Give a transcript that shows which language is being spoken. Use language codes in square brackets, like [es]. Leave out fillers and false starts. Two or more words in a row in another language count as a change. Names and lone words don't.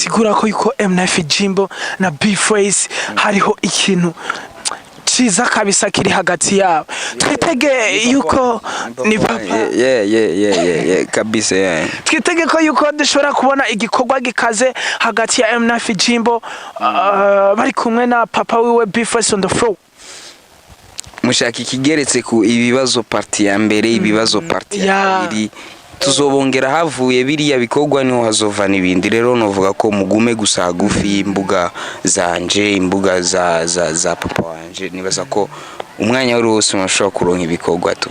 [rn] Sigura ko yuko M9 Jimbo na Bface hariho ikintu ciza kabisa kiri hagati yabo. Twitege yuko ni papa kabisa twitege ko yuko dushobora kubona igikorwa gikaze hagati ya M9 Jimbo bari kumwe na papa wiwe Bface [en] on the floor. [rn] Mushaka ikigeretse ku ibibazo party ya mbere ibibazo party ya kabiri tuzobongera havuye biriya bikorwa niho hazova nibindi rero novuga ko mugume gusa hagufi imbuga zanje imbuga za papa wanje nibaza ko umwanya wose mashobora kuronka ibikorwa tu